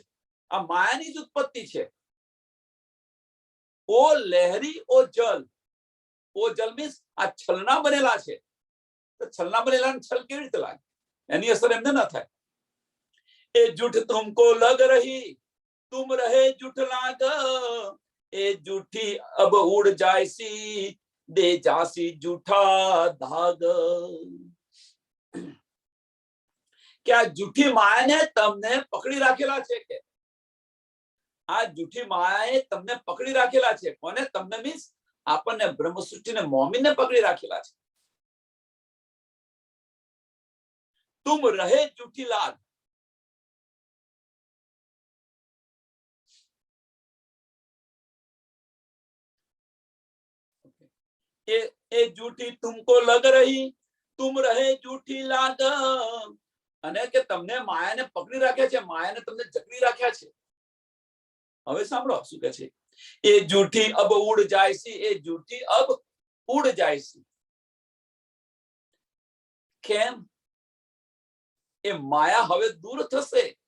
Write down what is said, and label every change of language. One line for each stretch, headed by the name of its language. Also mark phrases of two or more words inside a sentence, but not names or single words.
Gujarati: આ માયાની જ ઉત્પત્તિ છે. ઓ લહેરી ઓ જલ, ઓ જલ મીન્સ આ છલના બનેલા છે, તો છલના બનેલા છલ કેવી રીતે લાગે? એની અસર એમને ન થાય.
Hindi: ए जूठ तुमको लग रही तुम रहे जुठलाग, ए जूठी अब उड़ जायसी दे जासी जूठा धाग. क्या जूठी
Gujarati: मायाने તમને પકડી રાખેલા છે કે આ જૂઠી માયાએ તમને પકડી રાખેલા છે? કોને? તમને મીન્સ આપણને બ્રહ્મ સૃષ્ટિને મોમીને પકડી રાખેલા છે.
Hindi: तुम रहे जूठी लाग, ए जूठी तुमको लग रही तुम रहे जूठी लाग,
Gujarati: અને કે તમને માયાને પકડી રાખ્યા છે, માયાને તમને જકડી રાખ્યા છે. હવે સાંભળો શું કહે છે.
Hindi: ए जूठी अब उड़ जायसी, ए जूठी अब उड़ जायसी.
Gujarati: કેમ? એ માયા હવે દૂર થશે.